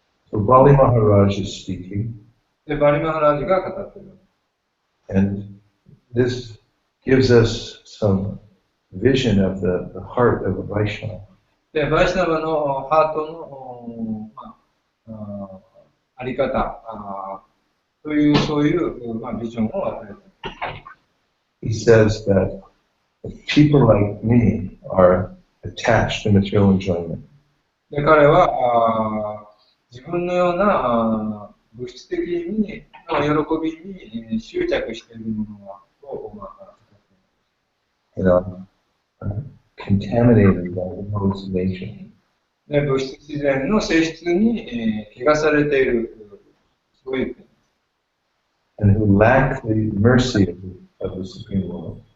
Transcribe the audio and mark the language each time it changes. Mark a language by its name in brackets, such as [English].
[English] So Bali Maharaj is speaking, [Japanese] で、バリマハラージが語っています。 [English] and this gives us some vision of the heart of a Vaishnava. [Japanese] で、バイシナバのハートの、あり方という、そういう、ビジョンを与えています。 [English] He says that people like me are attached to material enjoyment. [Japanese] で、彼は自分のような物質的にの喜びに執着しているものを語っています。 [English] Contaminated by the modes of nature. [Japanese] で、物質自然の性質に汚されている、そういう点。 [English] And who lack the mercy of the Supreme Lord.